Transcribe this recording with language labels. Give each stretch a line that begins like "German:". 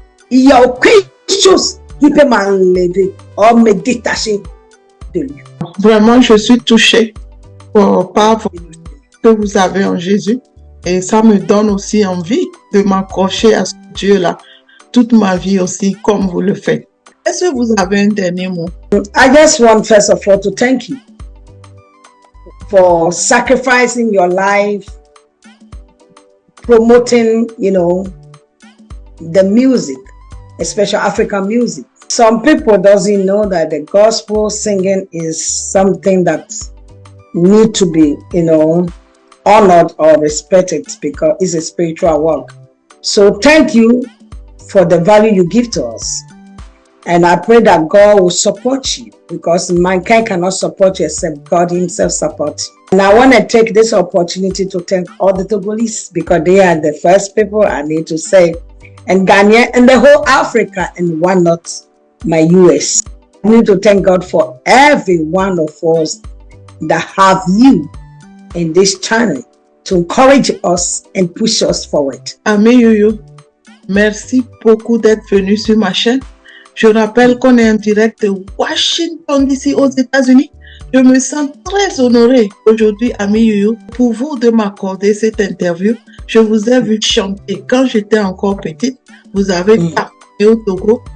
French: Il n'y a aucune chose qui peut m'enlever ou me détacher de lui. Vraiment, je suis touchée par ce que vous avez en Jésus. Et ça me donne aussi envie de m'accrocher à ce Dieu-là toute ma vie aussi, comme vous le faites. Est-ce que vous avez un dernier mot?
English: I just want first of all to thank you for sacrificing your life, promoting, the music, especially African music. Some people doesn't know that the gospel singing is something that need to be, honored or respected because it's a spiritual work. So thank you for the value you give to us. And I pray that God will support you because mankind cannot support you except God himself support you. And I want to take this opportunity to thank all the Togolese because they are the first people I need to say. And Ghana and the whole Africa and why not my US. I need to thank God for every one of us that have you in this channel to encourage us and push us forward.
French: Ami Yoyo, merci beaucoup d'être venu sur ma chaîne. Je rappelle qu'on est en direct de Washington DC aux États-Unis. Je me sens très honorée aujourd'hui, Ami Yoyo, pour vous de m'accorder cette interview. Je vous ai vu chanter quand j'étais encore petite. Vous avez participé au Togo.